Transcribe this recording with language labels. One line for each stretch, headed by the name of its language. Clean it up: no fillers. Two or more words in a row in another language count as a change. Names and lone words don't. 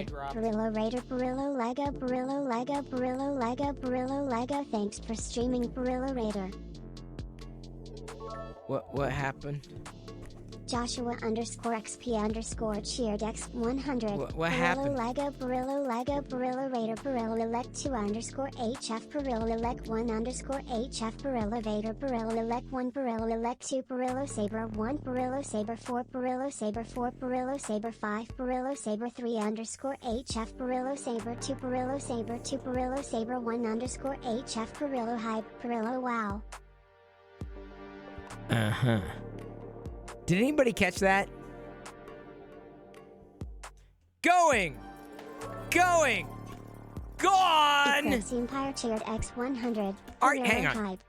English: Perillo Raider, Perillo Lego, Perillo Lego, Perillo Lego, Perillo Lego. Thanks for streaming, Perillo Raider. What happened? Joshua _XP_ cheered X100. What Perillo happened? Lego, Perillo Lego, Perillo Raider, Perillo elect 2 _HF, Perillo elect 1 _HF, Perillo Vader, Perillo elect 1, Perillo elect 2, Perillo Saber 1, Perillo Saber 4, Perillo Saber 4, Perillo Saber 5, Perillo Saber 3 _HF, Perillo Saber 2, Perillo Saber 2, Perillo Saber 1 _HF, Perillo Hype, Perillo Wow. Uh-huh. Did anybody catch that? Going! Gone! Eclipse Empire cheered X100. All right, hang Perillo on. Hype.